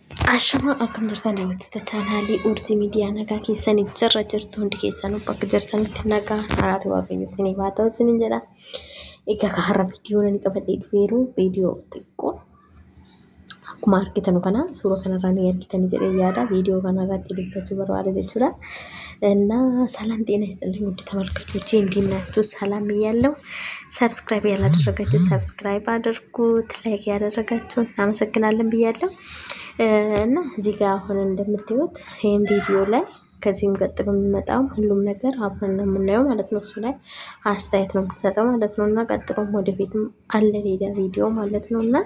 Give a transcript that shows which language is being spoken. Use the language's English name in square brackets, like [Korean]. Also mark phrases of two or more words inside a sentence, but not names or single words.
[Oromo] Ashama akkam jirtan daawwattoota chaanaalii Urjii Miidiyaa nagaa keessanii jirra jirtu hundi keessanuu bakka jirtanitti nagaa haala waaqayyo isinii haa ta'u isiniin jedha. Egaa har'a viidiyoo nani qabadhee dhufeeru viidiyoo xiqqoo akkuma argitan kana suuraa kanarraa ni argitanii jedhee yaada viidiyoo kanarratti dubbachuu barbaada jechuudha. [Amharic] እና ሰላም ጤና ይስጥልኝ ውድ ተመልካቾቼ እንዴት ናችሁ? ሰላም እያለሁ ሰብስክራይብ ያላደረጋችሁ ሰብስክራይብ አድርጉት፣ ላይክ ያደረጋችሁ እናመሰግናለን ብያለሁ። እና እዚህ ጋር አሁን እንደምታዩት ይሄን ቪዲዮ ላይ ከዚህም ቀጥሎ የሚመጣው ሁሉም ነገር አብረን ነው የምናየው ማለት ነው። እሱ ላይ አስተያየት ነው የምንሰጠው ማለት ነው። እና ቀጥሎም ወደፊትም አለ ሌላ ቪዲዮ ማለት ነው።